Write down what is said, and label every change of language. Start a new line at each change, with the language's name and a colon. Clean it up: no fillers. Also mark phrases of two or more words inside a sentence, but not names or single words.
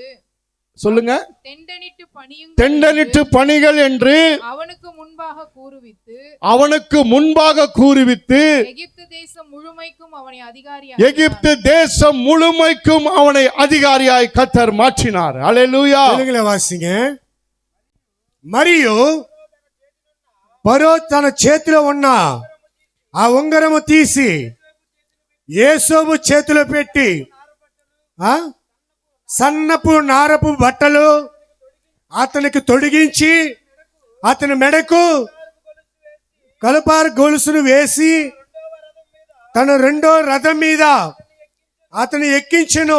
Tamil: சொல்லுங்க, தெண்டனிட்டு பணியுங்கள் தெண்டனிட்டு பணிகள் என்று அவனுக்கு முன்பாக கூறுவித்து அவனுக்கு முன்பாக கூறுவித்து எகிப்து தேசம் முழுமைக்கும் அவனை எகிப்து தேசம் முழுமைக்கும் அவனை அதிகாரியாய் கர்த்தர் மாற்றினார். அல்லேலூயா.
Telugu: తెలుగులో వాసిங்க. మరియు ఫరో తన చేతిలో ఉన్న ఆ ఉంగరము తీసి యేసోబు చేతిలో పెట్టి సన్నపు నారపు బట్టలు అతనికి తొడిగించి అతని మెడకు కలుపారు గొలుసును వేసి తన రెండో రథం మీద అతను ఎక్కించెను.